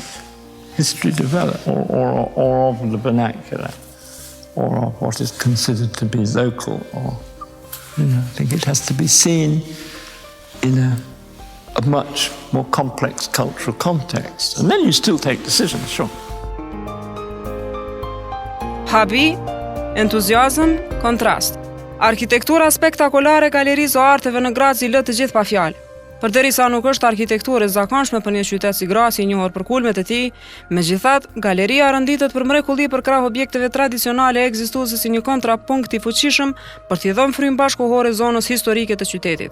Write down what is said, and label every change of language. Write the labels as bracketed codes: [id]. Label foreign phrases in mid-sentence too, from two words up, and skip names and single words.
[en] History developed, or of the vernacular, or of what is considered to be local, or I think it has to be seen in a much more complex cultural context. And then you still take decisions, sure. [sq] Habi, entuziazm, kontrast. Arkitektura spektakolare galerisë o arteve në Graz i lë të gjithë pa fjalë. Përderisa nuk është arkitekturë e zakonshme për një qytet si Grazi i njohur për kulmet e tij, megjithatë, galeria rënditet për mrekulli për krah objekteve tradicionale ekzistuese si një kontrapunkt i fuqishëm për t'i dhënë frymë bashkëkohore zonës historike të qytetit.